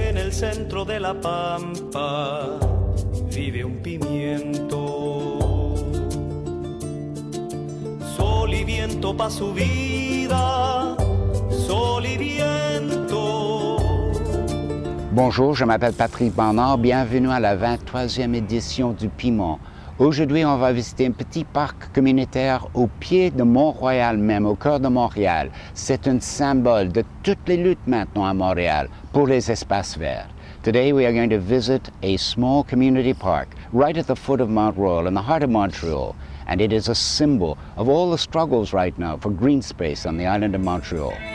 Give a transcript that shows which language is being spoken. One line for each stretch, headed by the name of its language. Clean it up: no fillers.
Spanish: centro de la pampa vive un pimiento. Sol y viento pa' su vida, sol y viento.
French: Bonjour, je m'appelle Patrick Bernard. Bienvenue à la 23e édition du Piment. Aujourd'hui, on va visiter un petit parc communautaire au pied de Mont-Royal même, au cœur de Montréal. C'est un symbole de toutes les luttes maintenant à Montréal pour les espaces verts.
English: Today, we are going to visit a small community park right at the foot of Mount Royal in the heart of Montreal. And it is a symbol of all the struggles right now for green space on the island of Montreal.